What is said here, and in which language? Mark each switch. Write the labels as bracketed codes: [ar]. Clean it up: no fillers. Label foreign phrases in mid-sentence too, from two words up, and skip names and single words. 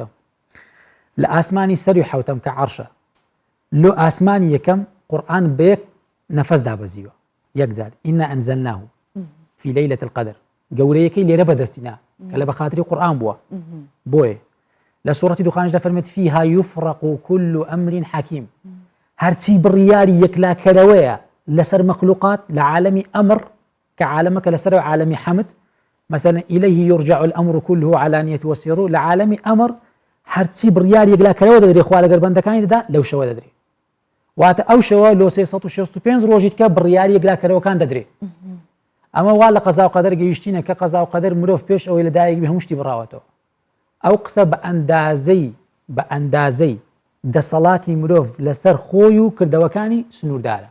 [ckb] لە ئاسمانی سەری حەوتەم کە عەرشە لۆ ئاسمانی یەکەم قورئان بەیەک نەفەس دابەزیوە یەک جار [ar] ئینا ئەنزەلناه فی لەیلة القەدر [ckb] گەورەیەکەی لێرە بەدەستینا کە لە بەخاتری قورئان بووە. بۆیە لە سوورەتی دوخانش دەفەرمێت [ar] فیها یفرق كل أمر حەکیم [ckb] هەرچی بڕیاری یەکلاکەرەوەیە لەسەر مەخلوقات لە عالەمی ئەمر کە عالەمەکە لەسەر عالەمی حەمد مثلا [ar] إليه يرجع الأمر كله علانية وسر [ckb] لە عالەمی ئەمر هەرچی بڕیار یەکلاکەرەوە دەدرێ خوا لەگەر بەندەکانی دەدا لەو شەوە دەدرێ. واتە ئەو شەوە لۆ 365 ڕۆژیت کە بڕیاری یەکلاکەرەوەکان دەدرێ. ئەمە وا لە قەزا و قەدەر گەیشتینە کە قەزا و قەدەر مرۆڤ پێش ئەوەی لەدایک بێ هەموو شتی بڕاوەتەوە. ئەو قسە بە ئەندازەی دەسەڵاتی مرۆڤ لەسەر خۆی و کردەوەکانی سنووردارە.